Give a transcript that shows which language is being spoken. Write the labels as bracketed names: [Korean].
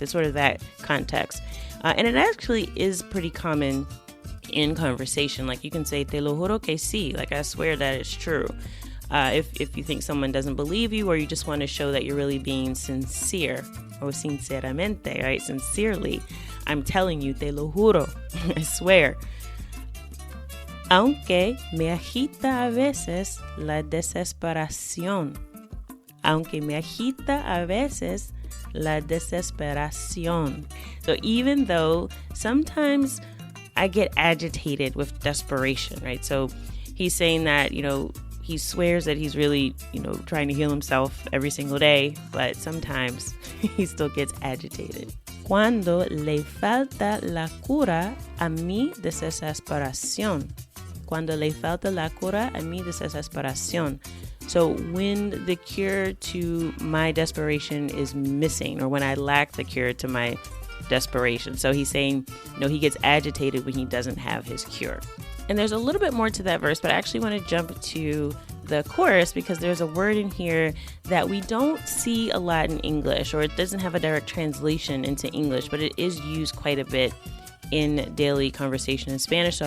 [English] It's sort of that context. And it actually is pretty common in conversation. Like you can say, [Spanish] te lo juro que sí, [English] like I swear that it's true. If you think someone doesn't believe you, or you just want to show that you're really being sincere, or sinceramente, right? Sincerely, I'm telling you, [Spanish] te lo juro, [English] I swear. [Spanish] Aunque me agita a veces la desesperación. Aunque me agita a veces la desesperación. [English] So even though sometimes I get agitated with desperation, right? So he's saying that, he swears that he's really, trying to heal himself every single day, but sometimes he still gets agitated. [Spanish] Cuando le falta la cura a mi desesperación. Cuando le falta la cura a mi desesperación. [English] So when the cure to my desperation is missing, or when I lack the cure to my desperation. So he's saying, he gets agitated when he doesn't have his cure. And there's a little bit more to that verse, but I actually want to jump to the chorus because there's a word in here that we don't see a lot in English, or it doesn't have a direct translation into English, but it is used quite a bit in daily conversation in Spanish.